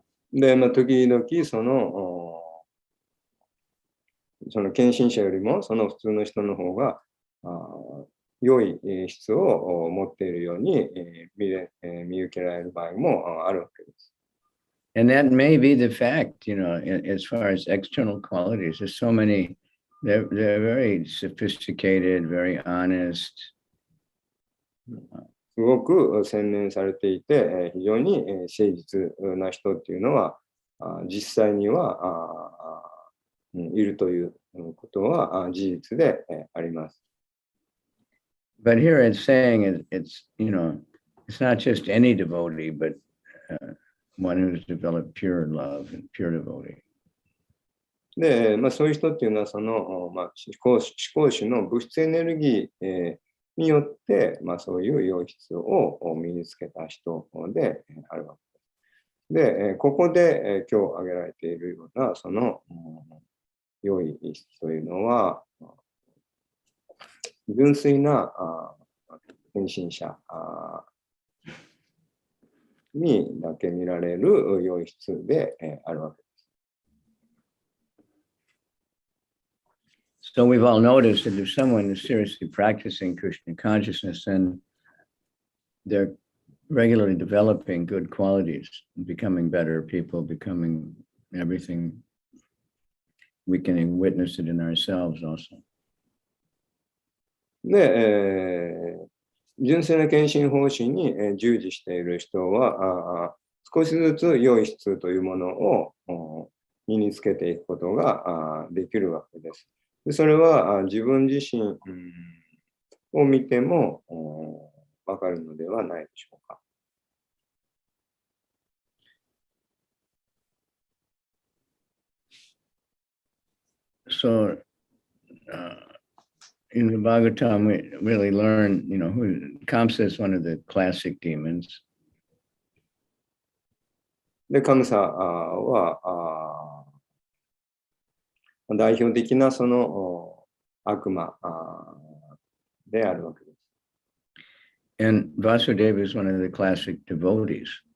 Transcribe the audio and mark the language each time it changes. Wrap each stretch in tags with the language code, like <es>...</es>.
<ja>で、時々その献身者よりもその普通の人の方が良い質を持っているように見受けられる場合もあるわけです。</ja> <en>And that may be the fact, as far as external qualities. There's so many, they're very sophisticated, very honest.</en> <ja>すごく洗練されていて、非常に誠実な人っていうのは、実際にはいるということは事実であります。</ja> <en>But here it's saying it's not just any devotee, but one who's developed pure love and pure devotee.</en> <ja>で、そういう人っていうのは、その、思考主の物質エネルギー、によって、そういう良質を身につけた人であるわけです。で、ここで、今日挙げられているような、その、良い質というのは、純粋な献身者にだけ見られる良い質であるわけです。</ja> <en>So we've all noticed that if someone is seriously practicing Krishna consciousness, then they're regularly developing good qualities, becoming better people, becoming everything. We can witness it in ourselves also.</en> <ja>で、純粋な献身奉仕に従事している人は少しずつ良い質というものを身につけていくことができるわけです。でそれは自分自身を見てもわかるのではないでしょうか。</ja> <en>So, in the Bhagavatam, we really learn, who Kamsa is one of the classic demons.</en> <ja>で、カムサは代表的なその悪魔であるわけです。</ja> <en>And Vasudeva is one of the classic devotees.</en>